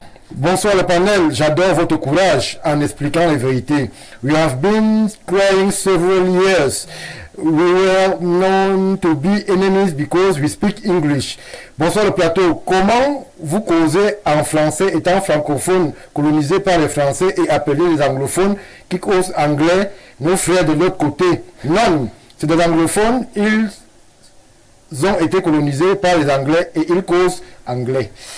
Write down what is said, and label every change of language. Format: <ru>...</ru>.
<fr>Bonsoir le panel, j'adore votre courage en expliquant les vérités.</fr> <en>We have been crying several years. We were known to be enemies because we speak English.</en> <fr>Bonsoir le plateau, comment vous causez en français étant francophone, colonisé par les Français et appelé les anglophones qui causent anglais, nos frères de l'autre côté? Non, c'est des anglophones, ils ont été colonisés par les Anglais et ils causent anglais.</fr>